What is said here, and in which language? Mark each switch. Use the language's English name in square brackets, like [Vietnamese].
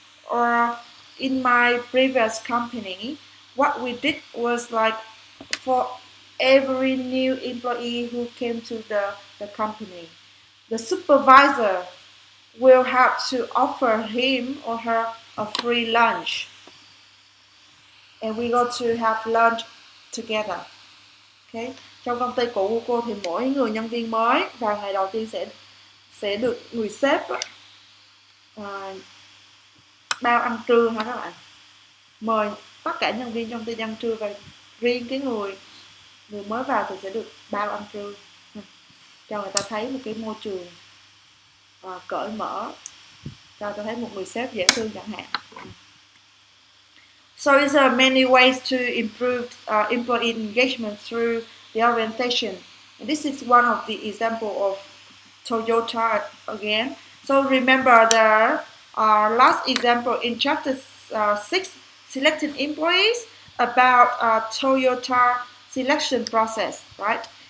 [English] Or in my previous company, what we did was like for every new employee who came to the company, the supervisor will have to offer him or her a free lunch. And we go to have lunch together. Okay. [Vietnamese] Trong công ty cũ của cô thì mỗi người nhân viên mới vào ngày đầu tiên sẽ được người sếp bao ăn trưa hả các bạn, mời tất cả nhân viên trong ty ăn trưa, và riêng cái người mới vào thì sẽ được bao ăn trưa, cho người ta thấy một cái môi trường cởi mở, cho ta thấy một người sếp dễ thương chẳng hạn. [English] So there are many ways to improve employee engagement through the orientation. And this is one of the example of Toyota again. So remember the last example in chapter 6, selecting employees, about Toyota selection process, right?